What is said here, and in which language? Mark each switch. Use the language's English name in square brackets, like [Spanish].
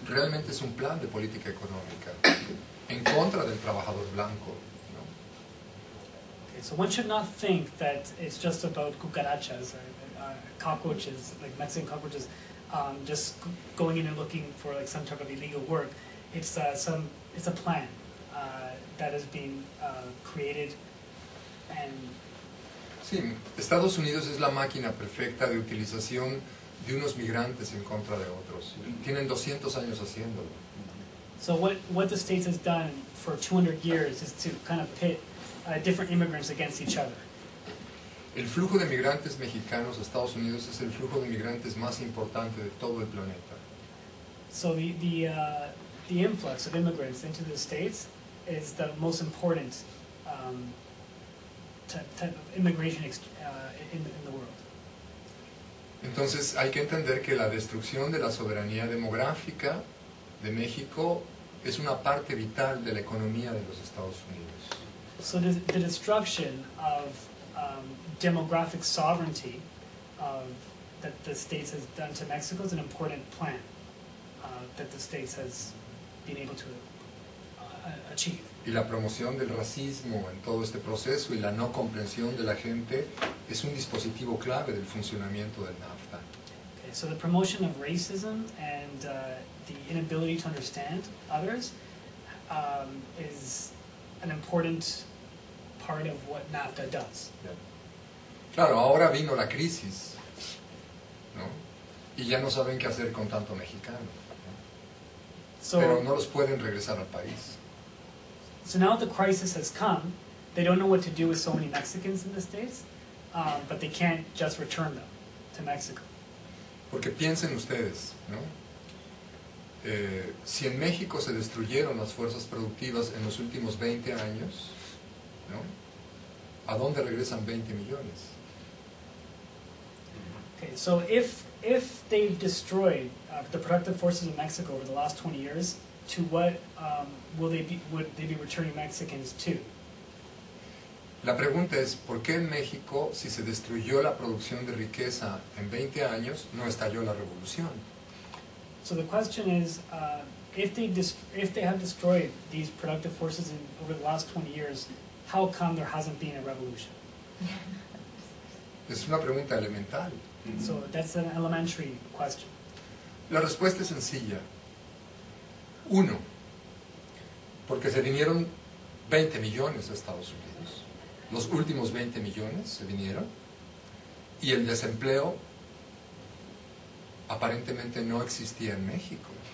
[Spanish] Realmente es un plan de política económica en contra del trabajador blanco, ¿no? [English] Okay, so one should not think that it's just about cucarachas or cockroaches, like Mexican cockroaches, just going in and looking for like some type of illegal work. It's a plan that has been created and. [Spanish] Sí, Estados Unidos es la máquina perfecta de utilización de unos migrantes en contra de otros. Tienen 200 años haciéndolo. [English] So what the States has done for 200 years is to kind of pit different immigrants against each other. [Spanish] El flujo de migrantes mexicanos a Estados Unidos es el flujo de migrantes más importante de todo el planeta. [English] So the influx of immigrants into the States is the most important type of immigration in the world. [Spanish] Entonces hay que entender que la destrucción de la soberanía demográfica de México es una parte vital de la economía de los Estados Unidos. [English] So the destruction of demographic sovereignty that the States has done to Mexico is an important plan that the States has been able to achieve. [Spanish] Y la promoción del racismo en todo este proceso y la no comprensión de la gente es un dispositivo clave del funcionamiento del NAFTA. [English] Okay, so the promotion of racism and the inability to understand others is an important part of what NAFTA does. [Spanish] Claro, ahora vino la crisis, ¿no? Y ya no saben qué hacer con tanto mexicano, ¿no? [English] So, [Spanish] pero no los pueden regresar al país. [English] So now the crisis has come, they don't know what to do with so many Mexicans in the States, but they can't just return them to Mexico. [Spanish] Porque piensen ustedes, ¿no? Si en México se destruyeron las fuerzas productivas en los últimos 20 años, ¿no? ¿A dónde regresan 20 millones? [English] Okay, so if they've destroyed the productive forces of Mexico over the last 20 years, to what would they be returning Mexicans to? [Spanish] La pregunta es, ¿por qué en México, si se destruyó la producción de riqueza en 20 años, no estalló la revolución? [English] So the question is, if they have destroyed these productive forces over the last 20 years, how come there hasn't been a revolution? [Spanish] Es una pregunta elemental. [English] So that's an elementary question. [Spanish] La respuesta es sencilla. Uno, porque se vinieron 20 millones a Estados Unidos. Los últimos 20 millones se vinieron y el desempleo aparentemente no existía en México.